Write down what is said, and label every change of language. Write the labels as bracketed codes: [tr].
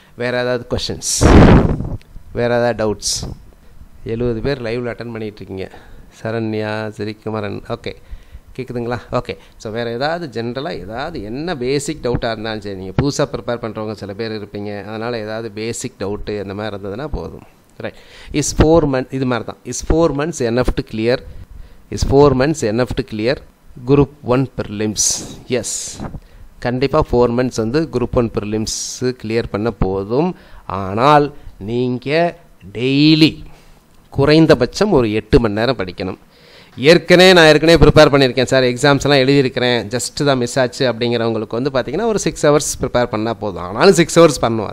[ta] வேறு ஏதாவது கொஷின்ஸ், வேறு ஏதாவது டவுட்ஸ்? 70 பேர் லைவில் அட்டன் பண்ணிகிட்ருக்கீங்க. சரண்யா, சிறிகுமரன், ஓகே, கேட்குதுங்களா? ஓகே. ஸோ வேறு ஏதாவது ஜென்ரலாக ஏதாவது என்ன பேசிக் டவுட்டாக இருந்தாலும் சரி, நீங்கள் புதுசாக ப்ரிப்பேர் பண்ணுறவங்க சில பேர் இருப்பீங்க, அதனால் ஏதாவது பேசிக் டவுட்டு அந்த மாதிரி இருந்ததுன்னா போதும். ரைட். இஸ் 4 months இது மாதிரி தான். [en] Is 4 months enough to clear? Is 4 months enough to clear group 1 prelims? [ta] S, கண்டிப்பாக 4 months வந்து குரூப் 1 prelims கிளியர் பண்ண போதும். ஆனால் நீங்கள் டெய்லி குறைந்தபட்சம் ஒரு 8 மணி நேரம் படிக்கணும். நான் ஏற்கனவே ப்ரிப்பேர் பண்ணியிருக்கேன் சார், எக்ஸாம்ஸ்லாம் எழுதியிருக்கிறேன், ஜஸ்ட்டு தான் மிஸ் ஆச்சு அப்படிங்கிறவங்களுக்கு வந்து பார்த்திங்கன்னா ஒரு 6 hours ப்ரிப்பேர் பண்ணால் போதும். ஆனாலும் 6 hours பண்ணுவோம்.